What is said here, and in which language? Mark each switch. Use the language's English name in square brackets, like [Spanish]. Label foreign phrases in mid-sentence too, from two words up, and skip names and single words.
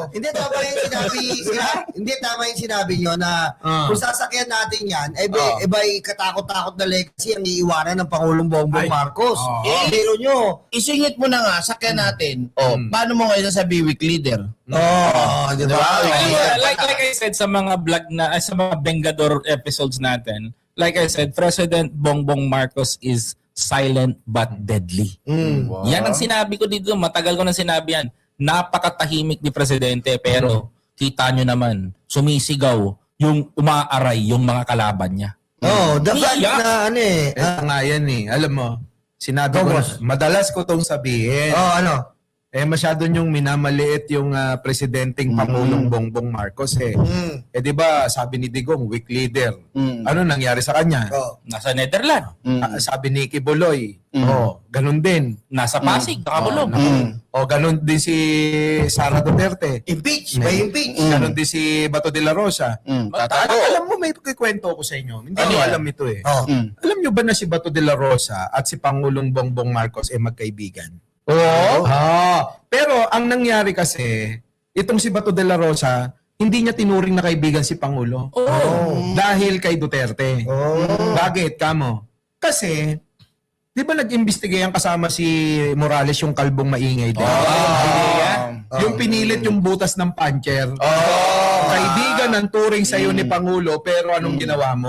[Filipino] Hindi tama yung hindi tama yung sinabi nyo na kung sasakyan natin yan, iba'y katakot-takot na legacy ang iiwanan ng Pangulong Bongbong Marcos. Pero nyo. Isingit mo na nga, sakyan natin. Paano mo ngayon sabi weak leader? Di ba? [English] Like I said [Filipino] sa mga vlog na sa mga Bengador episodes natin, [English] like I said, President Bongbong Marcos is silent but deadly. [Filipino] Yan ang sinabi ko dito, matagal ko na sinabi yan. Napakatahimik ni Presidente pero kita nyo naman, sumisigaw yung umaaray yung mga kalaban niya. [English] The fact [Filipino] na Ito nga yan eh. Alam mo, sinabi ko, madalas ko tong sabihin. Masyado niyong minamaliit yung presidenteng Pangulong Bongbong Marcos eh. Di ba, sabi ni Digong, weak leader. Ano nangyari sa kanya? Nasa Netherlands, Sabi ni Kibuloy, ganun din. nasa Pasig, nakakulong. Ganun din si Sara Duterte. impeach. May impeach. Ganun din si Bato de la Rosa. Tatago. Alam mo, may kikwento ko sa inyo. Hindi nyo alam ito eh. Alam nyo ba na si Bato de la Rosa at si Pangulong Bongbong Marcos magkaibigan? Pero ang nangyari kasi, itong si Bato de la Rosa, hindi niya tinuring na kaibigan si Pangulo. Dahil kay Duterte. Bakit, kamo? Kasi, di ba nag-imbestigate ang kasama si Morales yung kalbong maingay din? Yung pinilit yung butas ng puncher. Kaibigan ang turing sa'yo ni Pangulo, pero anong ginawa mo?